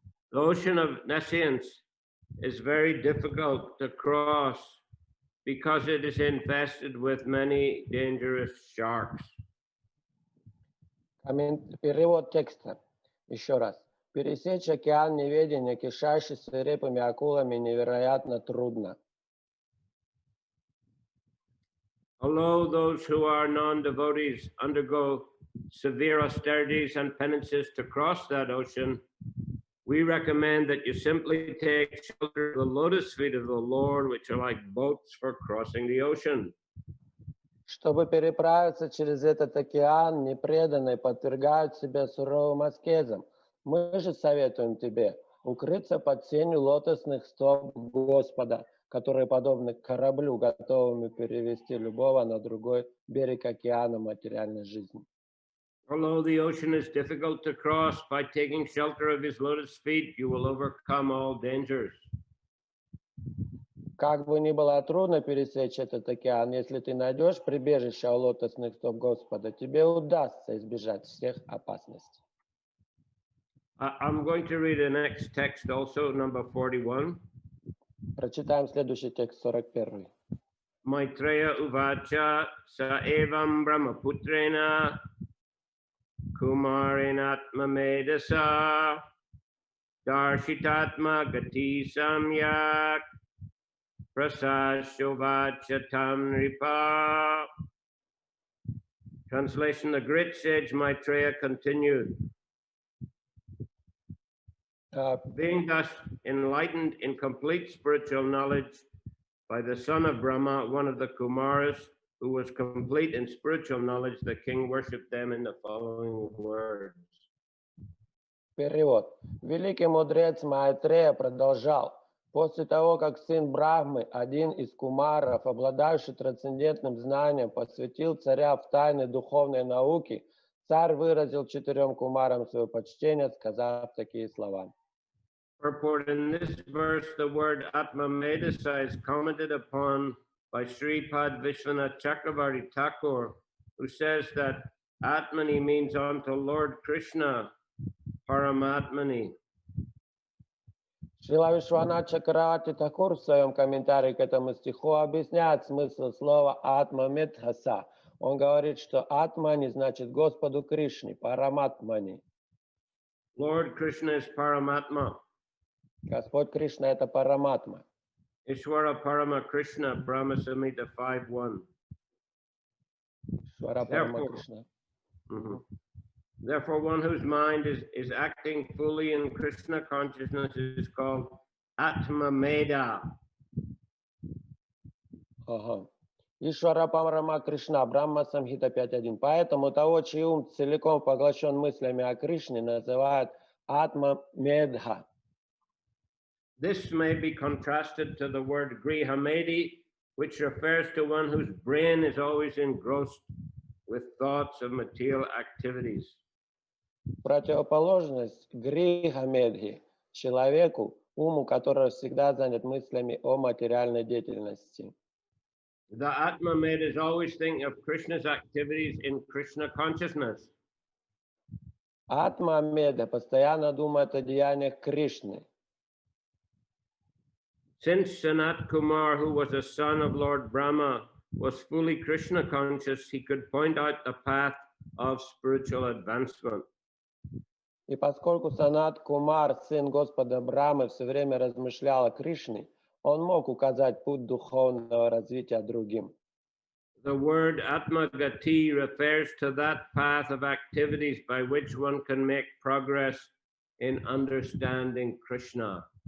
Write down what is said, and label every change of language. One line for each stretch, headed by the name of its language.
English: The ocean of nescience is very difficult to cross because it is infested with many dangerous sharks.
Russian: Перевод текста. Еще раз. Пересечь океан неведения, кишащий свирепыми акулами, невероятно трудно.
English: Although those who are non-devotees undergo severe austerities and penances to cross that ocean, we recommend that you simply take shelter of the lotus feet of the Lord, which are like boats for crossing the ocean.
Russian: Чтобы переправиться через этот океан, непреданные подвергают себя суровым аскезам. Мы же советуем тебе укрыться под сенью лотосных стоп Господа, которые подобны кораблю, готовыми перевести любого на другой берег океана материальной жизни.
English: Although the ocean is difficult to cross, by taking shelter of his lotus feet, you will overcome all dangers.
Russian: Как бы ни было трудно пересечь этот океан, если ты найдешь прибежище у лотосных стоп Господа, тебе удастся избежать всех опасностей.
English: I'm going to read the next text also, number 41.
Russian: Прочитаем следующий текст, 41.
Sanskrit: Maitreya uvacha sa evam brahmaputrena kumarinatma medasa darshitatma gati samyak prasashovacha tamripa.
English: Translation: The great sage Maitreya continued, being thus enlightened in complete spiritual knowledge by the son of Brahma, one of the Kumaras, who was complete in spiritual knowledge, the king worshipped them in the following words.
Russian: Перевод. Великий мудрец Майтрея продолжал. После того, как сын Брахмы, один из кумаров, обладающий трансцендентным знанием, посвятил царя в тайны духовной науки, царь выразил 4 кумарам свое почтение, сказав такие слова.
English: Purport: in this verse, the word Atma Medasa is commented upon by Sripad Vishwanath Chakravarti Thakur, who says that Atmani means unto Lord Krishna, Paramatmani.
Russian: Шрила Вишванат Чакраварти Такур в своем комментарии к этому стиху объясняет смысл слова «атма медхаса». Он говорит, что «атмани» значит Господу Кришне, Параматмани.
English: Lord Krishna is Paramatma.
Russian: Господь Кришна – это Параматма.
Sanskrit: Ishwara Parama Krishna, Brahma Samhita 5.1. Швара Парама Кришна.
English: Therefore, one whose mind is acting fully in Krishna consciousness is called Atma Meda.
Russian: Ага.
Sanskrit: Ишвара Парама Кришна,
Russian: Брахма Самхита 5.1. Поэтому того, чей ум целиком поглощен мыслями о Кришне, называют Атма Медха.
English: This may be contrasted to the word Grihamedi, which refers to one whose brain is always engrossed with thoughts of material activities.
Russian: Противоположность Гриха Медхи – человеку, уму которого всегда занят мыслями о материальной деятельности.
English: The Atma Med is always thinking of Krishna's activities in Krishna consciousness.
Russian: Атма Меда постоянно думает о деяниях Кришны.
English: Since Sanat Kumar, who was a son of Lord Brahma, was fully Krishna conscious, he could point out the path of spiritual advancement.
Russian: И поскольку Санат Кумар, сын Господа Брамы, все время размышлял о Кришне, он мог указать путь духовного развития другим.
English: The word Atmagati refers to that path of activities by which one can make progress in understanding Krishna.